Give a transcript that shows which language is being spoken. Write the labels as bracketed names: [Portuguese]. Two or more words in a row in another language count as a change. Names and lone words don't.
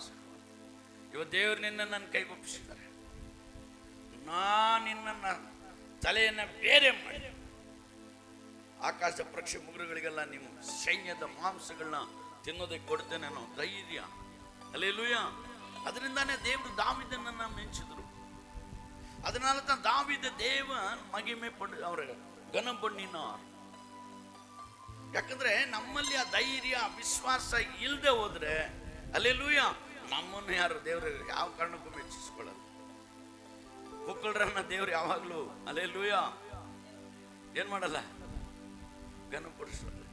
[Kannada] ಇವತ್ತು ದೇವರು ನಿನ್ನನ್ನು ನನ್ನ ಕೈಗೊಪ್ಪಿಸಿದ್ದಾರೆ, ನಿನ್ನ ತಲೆಯನ್ನ ಬೇರೆ ಮಾಡಿ ಆಕಾಶ ಪಕ್ಷಿ ಮುಗುರುಗಳಿಗೆಲ್ಲ ನಿಮ್ಮ ಸೈನ್ಯದ ಮಾಂಸಗಳನ್ನ ತಿನ್ನೋದಕ್ಕೆ ಕೊಡ್ತೇನೆ ಅನ್ನೋ ಧೈರ್ಯ. ಹಲ್ಲೆಲೂಯಾ. ಅದರಿಂದಾನೇ ದೇವರು ದಾವೀದನನ್ನ ಮೆಚ್ಚಿದ್ರು. [Tamil] அதனால தான் தாவீது தேவன் [Kannada] ಮಹಿಮೆಪಡು ಅವರ ಘನ [Tamil] பண்ணினார். [Kannada] ಯಾಕಂದ್ರೆ ನಮ್ಮಲ್ಲಿ ಆ ಧೈರ್ಯ ವಿಶ್ವಾಸ ಇಲ್ಲದೆ ಹೋದ್ರೆ ಹಲ್ಲೆಲೂಯಾ ನಮ್ಮನ್ನು ಯಾರು ದೇವರು ಯಾವ ಕಾರಣಕ್ಕೂ ಮೆಚ್ಚಿಸ್ಕೊಳ್ಳಲ್ಲ. ಕುಕ್ಕಳ್ರನ್ನ ದೇವ್ರು ಯಾವಾಗ್ಲೂ ಹಲ್ಲೆಲೂಯಾ ಏನ್ ಮಾಡಲ್ಲ, ಘನಪಡಿಸಲ್ಲ.